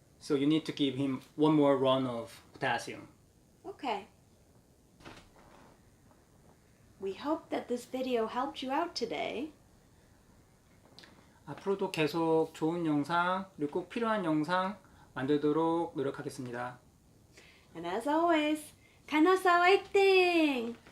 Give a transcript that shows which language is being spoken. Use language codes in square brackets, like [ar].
[en] So you need to give him 1 more run of potassium. Okay. We hope that this video helped you out today. [ko] 앞으로도 계속 좋은 영상 그리고 꼭 필요한 영상 만들도록 노력하겠습니다. [en] And as always, [ko] 간호사 화이팅!